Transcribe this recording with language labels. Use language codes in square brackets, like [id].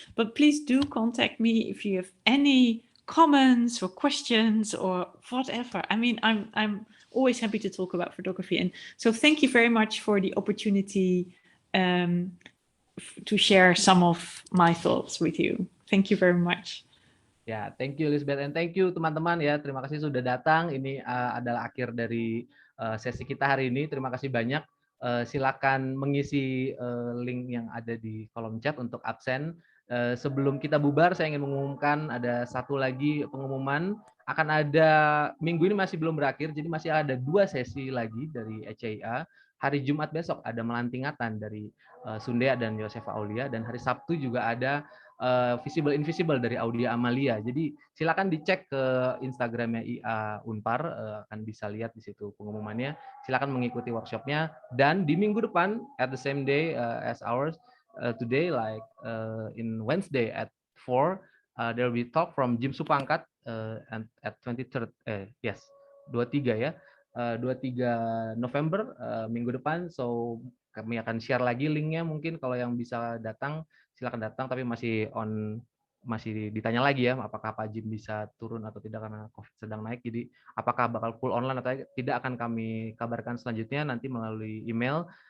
[en] But please do contact me if you have any comments or questions or whatever. I mean, I'm always happy to talk about photography. And so thank you very much for the opportunity to share some of my thoughts with you. Thank you very much. Ya, thank you Liesbeth, and thank you [id] teman-teman ya. Terima kasih sudah datang. Ini adalah akhir dari sesi kita hari ini. Terima kasih banyak. Silakan mengisi link yang ada di kolom chat untuk absen. Sebelum kita bubar, saya ingin mengumumkan ada satu lagi pengumuman. Akan ada, minggu ini masih belum berakhir, jadi masih ada 2 sesi lagi dari ECIA. Hari Jumat besok ada melantingatan dari Sundea dan Yosefa Aulia, dan hari Sabtu juga ada Visible Invisible dari Audia Amalia. Jadi silakan dicek ke Instagramnya IA Unpar, akan bisa lihat di situ pengumumannya. Silakan mengikuti workshopnya, dan di minggu depan [en] at the same day as ours today, like in Wednesday at 4, there will be talk from Jim Supangkat and at 23rd 23 ya. [id] 23 November minggu depan. So kami akan share lagi linknya, mungkin kalau yang bisa datang silakan datang, tapi masih ditanya lagi ya, apakah Pak Jim bisa turun atau tidak karena COVID sedang naik. Jadi apakah bakal full online atau tidak akan kami kabarkan selanjutnya nanti melalui email.